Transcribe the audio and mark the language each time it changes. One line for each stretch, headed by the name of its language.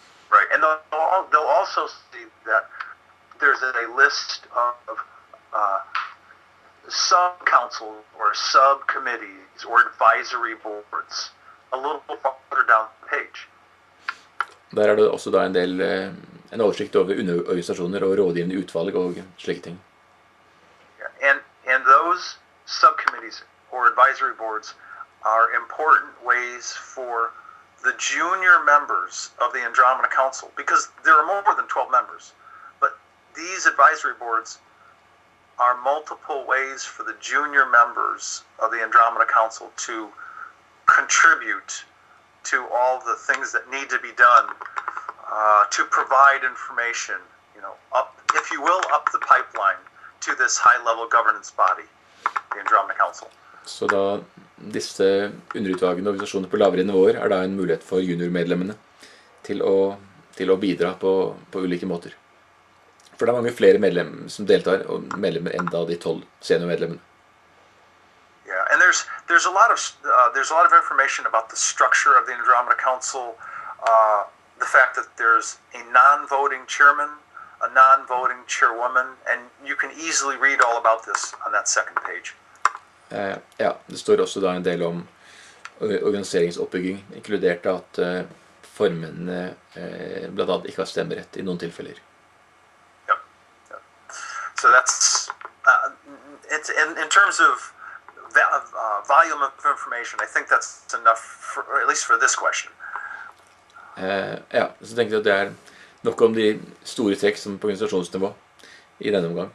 English: Right, and they'll also see that there's a list of sub-councils or subcommittees or advisory boards a little farther down the page.
Norwegian: Der er det også da en del en oversikt over underorganisasjoner og rådgivende utvalg og slike ting.
English: Yeah. And those subcommittees or advisory boards are important ways for the junior members of the Andromeda Council, because there are more than 12 members, but these advisory boards are multiple ways for the junior members of the Andromeda Council to contribute to all the things that need to be done to provide information, up, if you will, up the pipeline to this high-level governance body, the Andromeda Council.
Norwegian: Så da disse underutvalgene og organisasjoner på lavere nivåer er da en mulighet for juniormedlemmene til å bidra på ulike måter. For det er mange flere medlemmer som deltar, og medlemmer enn da de 12 seniormedlemmene.
English: Yeah, and there's a lot of information about the structure of the Andromeda Council, the fact that there's a non-voting chairman, a non-voting chairwoman, and you can easily read all about this on that second page.
Norwegian: Ja, det står også da en del om organiseringsoppbygging, inkludert at formennene blant annet ikke har stemmerett i noen tilfeller.
English: Yep. So that's, it's in terms of volume of information, I think that's enough, at least for this question.
Norwegian: Ja, så tenker jeg at det er nok om de store trekk som på organisasjonsnivå i denne omgang.